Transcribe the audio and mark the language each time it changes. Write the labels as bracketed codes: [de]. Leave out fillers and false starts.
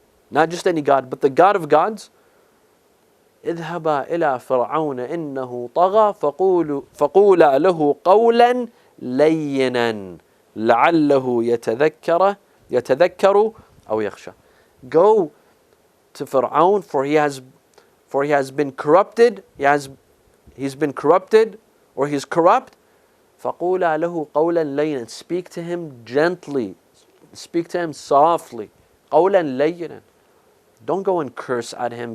[en] Not just any God, but the God of gods. [ar] اذهبا إلى فرعون إنه طغى فقولا له قولا لينا لعله يتذكر أو يخشى. [en] Go to Fir'aun, for he has been corrupted. He's been corrupted, or he's corrupt. [ar] فقولا له قولا لينا. [en] Speak to him gently. Speak to him softly. [ar] قولا لينا. [en] Don't go and curse at him.